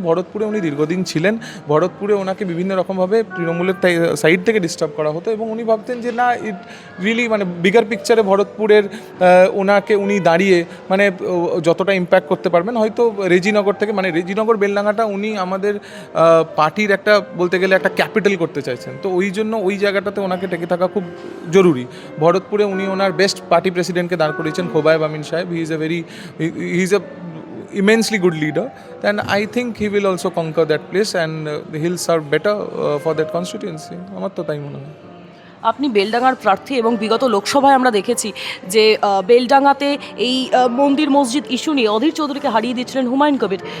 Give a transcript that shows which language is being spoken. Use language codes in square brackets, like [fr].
[bn] ভরতপুরে উনি দীর্ঘদিন ছিলেন, ভরতপুরে ওনাকে বিভিন্ন রকমভাবে তৃণমূলের সাইড থেকে ডিস্টার্ব করা হতো এবং উনি ভাবতেন যে না, [en] it really [bn] মানে বিগার পিকচারে ভরতপুরের উনি দাঁড়িয়ে মানে যতটা ইম্প্যাক্ট করতে পারবেন, হয়তো রেজিনগর থেকে, মানে রেজিনগর বেলডাঙ্গাটা উনি আমাদের পার্টির একটা বলতে গেলে একটা ক্যাপিটাল করতে চাইছেন। তো ওই জন্য ওই জায়গাটাতে ওনাকে টেকে থাকা খুব জরুরি। ভরতপুরে উনি ওনার বেস্ট পার্টি প্রেসিডেন্টকে দাঁড় করিয়েছেন, খোবায়েব আমিন সাহেব। [en] He is a immensely good leader, and I think he will also conquer that place and he'll serve better for that constituency. [bn] আমার তো তাই মনে হয়। আপনি বেলডাঙ্গার প্রার্থী এবং বিগত লোকসভায় আমরা দেখেছি যে বেলডাঙ্গাতে এই মন্দির মসজিদ ইস্যু নিয়ে অধীর চৌধুরীকে হারিয়ে দিয়েছিলেন হুমায়ুন কবির।